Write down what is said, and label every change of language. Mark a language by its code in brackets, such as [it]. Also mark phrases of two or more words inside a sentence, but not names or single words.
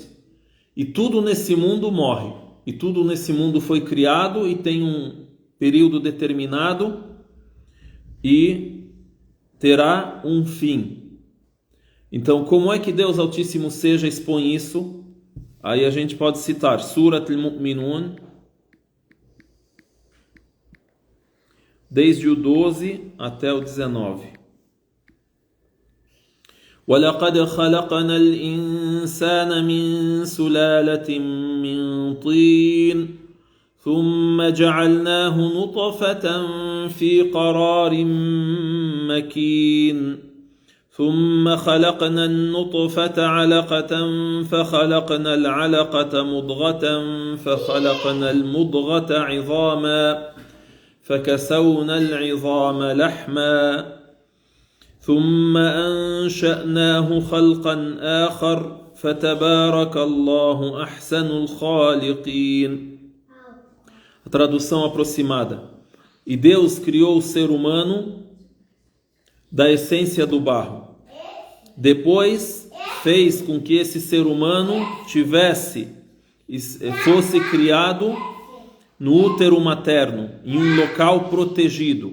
[pt] E tudo nesse mundo morre. E tudo nesse mundo foi criado e tem um período determinado e terá um fim. Então, como é que Deus Altíssimo expõe isso? Aí a gente pode citar Surat Al-Mu'minun, desde o 12 até o 19. [ar] وَلَقَدْ خَلَقْنَا الْإِنسَانَ مِنْ سُلَالَةٍ مِنْ طِينٍ ثُمَّ جَعَلْنَاهُ نُطْفَةً فِي قَرَارٍ مَكِينٍ ثم خلقنا النطفة علقة فخلقنا العلقة مضغة فخلقنا المضغة عظاما فكسونا العظام لحما ثم أنشأناه خلقا آخر فتبارك الله أحسن الخالقين. [pt] A tradução aproximada. E Deus criou o ser humano da essência do barro. Depois fez com que esse ser humano fosse criado no útero materno, em um local protegido.